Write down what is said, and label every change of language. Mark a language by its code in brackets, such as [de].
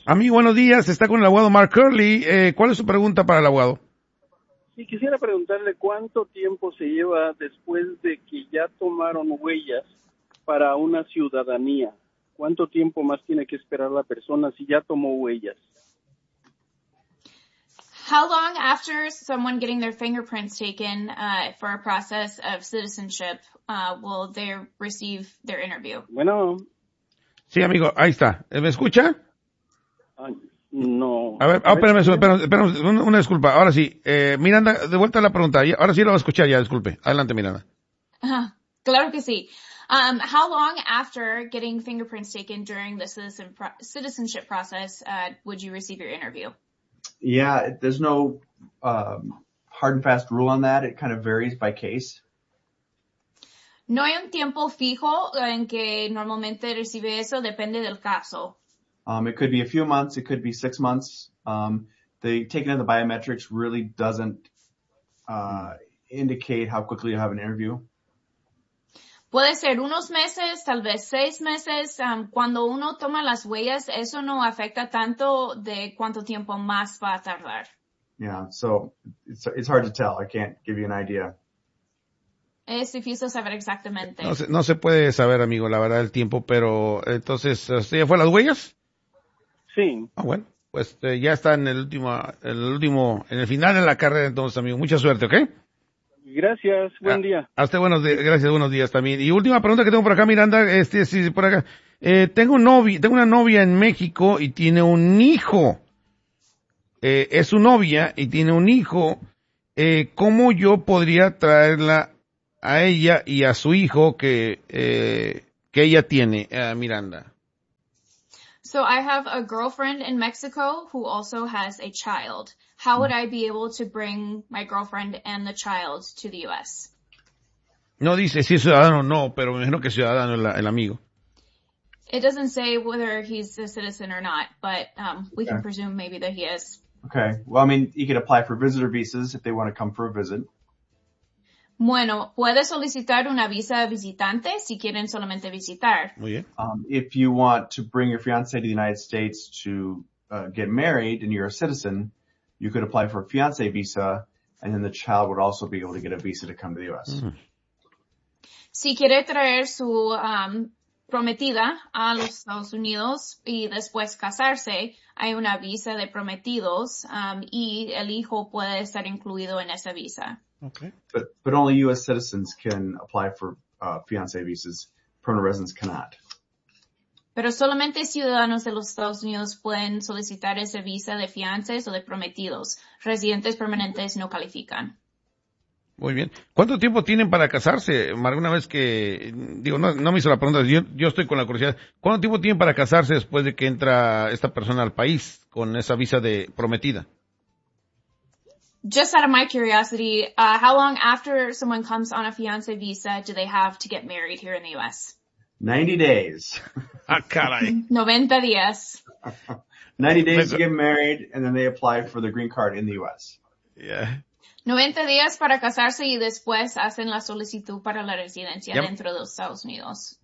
[es] A mí, buenos días. Está con el abogado Mark Curley. ¿Cuál es su pregunta para el abogado? Sí, quisiera preguntarle cuánto tiempo se lleva después de que ya tomaron huellas para una ciudadanía. ¿Cuánto tiempo más tiene que esperar la persona si ya tomó huellas? [en] How long after someone getting their fingerprints taken for a process of citizenship will they receive their interview? [es] Bueno. Sí, amigo, ahí está. ¿Me escucha? No. A ver, espérame, una disculpa. Ahora sí, Miranda, de vuelta a la pregunta. Ahora sí lo va a escuchar ya, disculpe. Adelante, Miranda. Claro que sí. [en] How long after getting fingerprints taken during the citizenship process would you receive your interview? Yeah, there's no hard and fast rule on that. It kind of varies by case. [es] No hay un tiempo fijo en que normalmente recibe eso. Depende del caso. [en] It could be a few months. It could be 6 months. The taking of the biometrics really doesn't indicate how quickly you have an interview. [es] Puede ser unos meses, tal vez 6 meses. Cuando uno toma las huellas, eso no afecta tanto de cuánto tiempo más va a tardar. [en] Yeah, so it's hard to tell. I can't give you an idea. [es] Es difícil saber exactamente. No se puede saber, amigo, la verdad, el tiempo, pero entonces, ¿ya fue las huellas? Sí. Ah, bueno, pues ya está en el final de la carrera, entonces, amigo. Mucha suerte, ¿ok? Gracias, buen día. Hasta buenos días, gracias, buenos días también. Y última pregunta que tengo por acá, Miranda, por acá. Tengo una novia en México y tiene un hijo. Es su novia y tiene un hijo. ¿Cómo yo podría traerla a ella y a su hijo que ella tiene, Miranda? [en] So I have a girlfriend in Mexico who also has a child. How would I be able to bring my girlfriend and the child to the U.S.? [es] No dice si es ciudadano o no, pero me imagino que es ciudadano el amigo. [en] It doesn't say whether he's a citizen or not, but we can presume maybe that he is. Okay. Well, I mean, he could apply for visitor visas if they want to come for a visit. [es] Bueno, puede solicitar una visa de visitante si quieren solamente visitar. Muy bien. [en] If you want to bring your fiancé to the United States to get married and you're a citizen, you could apply for a fiancé visa, and then the child would also be able to get a visa to come to the U.S. Mm. [es] Si quiere traer su prometida a los Estados Unidos y después casarse, hay una visa de prometidos y el hijo puede estar incluido en esa visa. [en] Okay. But only U.S. citizens can apply for fiancé visas. Permanent residents cannot. [es] Pero solamente ciudadanos de los Estados Unidos pueden solicitar esa visa de fiancés o de prometidos. Residentes permanentes no califican. Muy bien. ¿Cuánto tiempo tienen para casarse? Alguna vez que, digo, no me hizo la pregunta, yo estoy con la curiosidad. ¿Cuánto tiempo tienen para casarse después de que entra esta persona al país con esa visa de prometida? [en] Just out of my curiosity, how long after someone comes on a fiancé visa do they have to get married here in the U.S.? 90 days. [es] Ah, caray. 90 días. [en] 90 days to get married, and then they apply for the green card in the U.S. Yeah. [es] 90 días para casarse y después hacen la solicitud para la residencia dentro de los Estados Unidos.